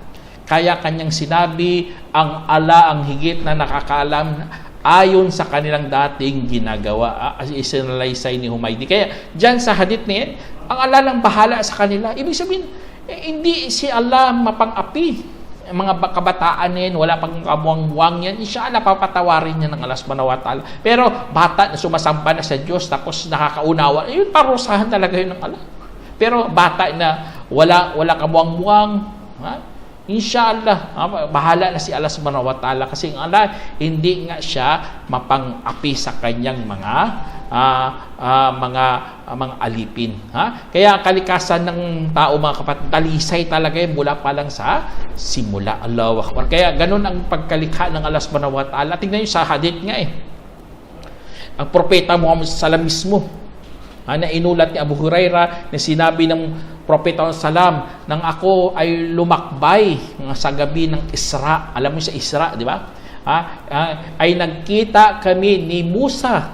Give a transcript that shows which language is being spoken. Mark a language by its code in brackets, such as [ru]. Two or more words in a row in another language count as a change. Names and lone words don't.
[tl] Kaya kanyang sinabi, ang Allah ang higit na nakakaalam ayon sa kanilang dating ginagawa. Isinalaysay ni Humaydi. Kaya dyan sa hadith niya, ang Allah lang bahala sa kanila. Ibig sabihin, hindi si Allah mapang-api. Mga kabataan yan, wala pang kabuang-buang yan, inshallah papatawarin niya ng Allah [ar] سبحانه وتعالى. [tl] Pero bata na sumasamba na sa Diyos, tapos nakakaunawa, yun parusahan talaga yun ng Allah. Pero bata na wala kabuang-buang, inshallah, bahala na si Allah [ar] سبحانه وتعالى, [tl] kasi ang Allah hindi nga siya mapang-api sa kanyang mga alipin. Kaya kalikasan ng tao mga kapatid, talisay talaga yun mula pa lang sa simula. [ar] الله أكبر. [tl] Kaya ganun ang pagkalikha ng Allah [ar] سبحانه وتعالى. [tl] Tingnan nyo sa hadith nga ang propeta Muhammad sallam mismo, na inulat ni Abu Hurairah na sinabi ng propeta salam, nang ako ay lumakbay sa gabi ng Isra. Alam mo sa Isra, di ba? Ay nagkita kami ni Musa.